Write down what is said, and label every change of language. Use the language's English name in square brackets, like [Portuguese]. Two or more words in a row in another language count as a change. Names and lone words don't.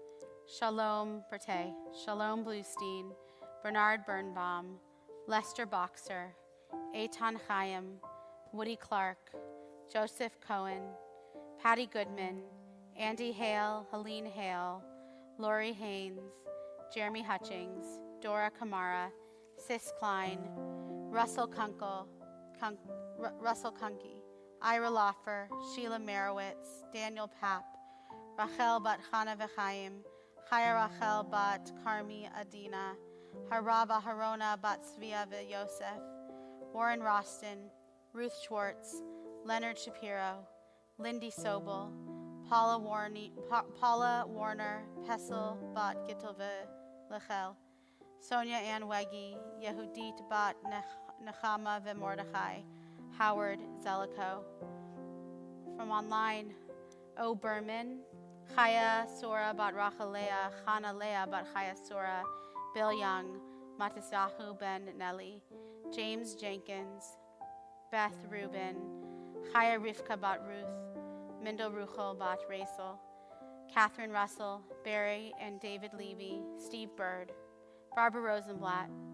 [English] Shalom Bertet, Shalom Bluestein, Bernard Birnbaum, Lester Boxer, Eitan Chaim, Woody Clark, Joseph Cohen, Patty Goodman, Andy Hale, Helene Hale, Lori Haynes, Jeremy Hutchings, Dora Kamara, Sis Klein, Russell Kunke, Ira Loffer, Sheila Merowitz, Daniel Papp, Rachel bat Chana V'chaim, Chaya Rachel bat Karmi Adina, Haraba Harona bat Svia Yosef, Warren Roston, Ruth Schwartz, Leonard Shapiro, Lindy Sobel, Paula Warner, Pessel bat Gitove Lechel, Sonia Ann Weggy, Yehudit bat Nechama V'Mordechai, Howard Zellico. From online, O. Berman, Chaya Sora bat Rachalea, Chana Leah bat Chaya Sora, Bill Young, Matisyahu ben Nelly, James Jenkins, Beth Rubin, Chaya Rivka bat Ruth, Mindel Ruchel bat Rachel, Catherine Russell, Barry and David Levy, Steve Bird, Barbara Rosenblatt,